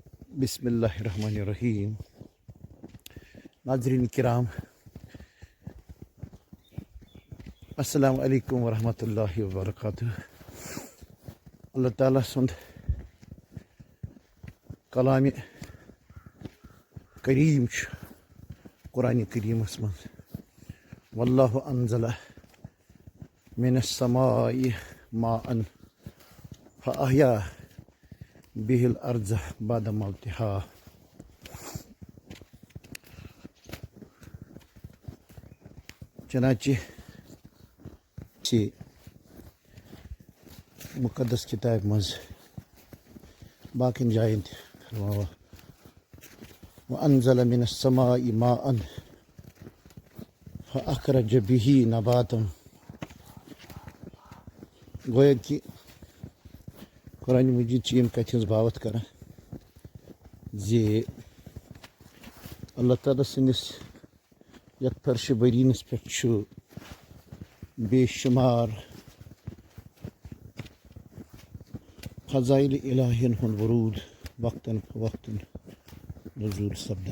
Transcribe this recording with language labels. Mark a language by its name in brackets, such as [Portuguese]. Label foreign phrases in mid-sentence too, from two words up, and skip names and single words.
[Arabic] بسم اللہ الرحمن الرحیم. [Kashmiri] ناظرین کرام، [Arabic] السلام علیکم ورحمۃ اللہ وبرکاتہ. [Kashmiri] اللہ تعالیٰ سُنٛد کلامِ کریم چھُ قرآنِ کریٖمس منٛز [Arabic] واللہ انزل من السماء ماء فاحیا به الارض بعد موتها. [Kashmiri] چنانچہ مقدس کتاب مز باقین جائن فرماوا [Arabic] وانزل من السماء ماء فاخرج به نباتا. [Kashmiri] گویا کہ قرآن مجید چھ یم کتھ ہز باوت کران زِ اللہ تعالیٰ سٕنٛدِس یتھ فرشِ برینس پٮ۪ٹھ چھُ بے شمار فضائل الہین ہُنٛد ورود وقتاً فوقتاً نزول سپدان.